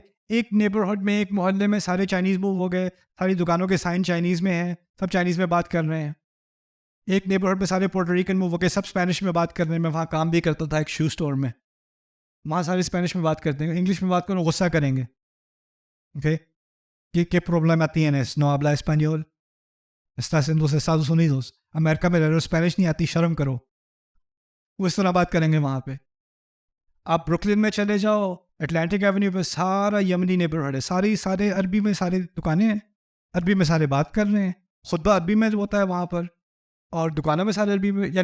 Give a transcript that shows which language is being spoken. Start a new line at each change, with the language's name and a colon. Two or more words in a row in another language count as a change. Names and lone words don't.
Urdu: ایک نیبرہڈ میں، ایک محلے میں سارے چائنیز موو ہو گئے، ساری دکانوں کے سائن چائنیز میں ہیں، سب چائنیز میں بات کر رہے ہیں. ایک نیبرہڈ میں سارے پورٹو ریکن موو ہو گئے، سب اسپینش میں بات کر رہے ہیں. میں وہاں کام بھی کرتا تھا ایک
English: shoe store
Urdu: میں، وہاں سارے اسپینش میں بات کرتے ہیں. انگلش میں بات کرو غصہ کریں گے. اوکے،
Spanish: ¿Qué problema tienes? No habla español. Estás en los Estados Unidos.
Urdu: امریکہ میں رہ رہے ہو، اسپینش نہیں آتی، شرم کرو. وہ اس طرح بات کریں گے وہاں پہ. آپ بروکلن میں چلے جاؤ، اٹلانٹک ایونیو پہ سارا یمنی نیبرہڈ ہے، سارے عربی میں، سارے دکانیں ہیں، عربی میں سارے بات کر رہے ہیں. خطبہ عربی میں ہوتا ہے وہاں پر، اور دکانوں میں سارے عربی میں.